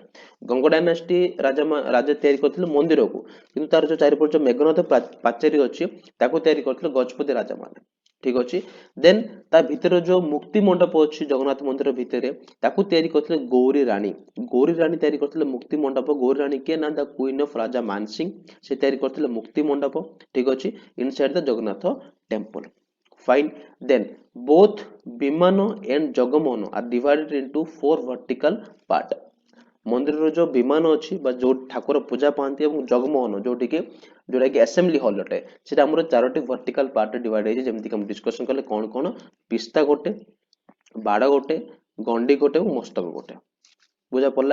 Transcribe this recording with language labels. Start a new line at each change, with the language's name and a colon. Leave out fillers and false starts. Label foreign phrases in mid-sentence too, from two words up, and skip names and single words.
Odia: ଗଙ୍ଗ ଡାଇନାଷ୍ଟି ରାଜା ତିଆରି କରିଥିଲେ ମନ୍ଦିରକୁ, କିନ୍ତୁ ତାର ଯୋଉ ଚାରିପଟେ ଯୋଉ ମେଘନାଥ ପାଚେରୀ ଅଛି ତାକୁ ତିଆରି କରିଥିଲେ ଗଜପତି ରାଜା ମାନେ। ଠିକ ଅଛି। ଦେନ୍ ତା ଭିତରେ ଯୋଉ ମୁକ୍ତି ମଣ୍ଡପ ଅଛି ଜଗନ୍ନାଥ ମନ୍ଦିର ଭିତରେ, ତାକୁ ତିଆରି କରିଥିଲେ ଗୌରୀ ରାଣୀ। ଗୌରୀ ରାଣୀ ତିଆରି କରିଥିଲେ ମୁକ୍ତି ମଣ୍ଡପ। ଗୌରୀ ରାଣୀ କିଏ ନା
English: the queen of
Odia: ରାଜା ମାନସିଂ। ସେ ତିଆରି କରିଥିଲେ ମୁକ୍ତି ମଣ୍ଡପ। ଠିକ ଅଛି।
English: inside the Jagannath temple.
Odia: Fine.
English: Then both ବିମାନ and ଜଗମୋହନ are divided into 4 vertical part.
Odia: ମନ୍ଦିରର ଯୋଉ ବିମାନ ଅଛି ବା ଯୋଉ ଠାକୁର ପୂଜା ପାଆନ୍ତି ଏବଂ ଜଗମୋହନ ଯୋଉଟା କି
English: assembly hall
Odia: ଅଟେ, ସେଟା ଆମର 4ଟି ଭର୍ଟିକାଲ ପାର୍ଟରେ ଡିଭାଇଡ ହେଇଛି। ଯେମିତି କି ଆମେ ଡିସ୍କସନ କଲେ କଣ କଣ? ପିସ୍ତା ଗୋଟେ, ବାଡ଼ ଗୋଟେ, ଗଣ୍ଡି ଗୋଟେ ଏବଂ ମସ୍ତକ ଗୋଟେ। ବୁଝା ପଡିଲା।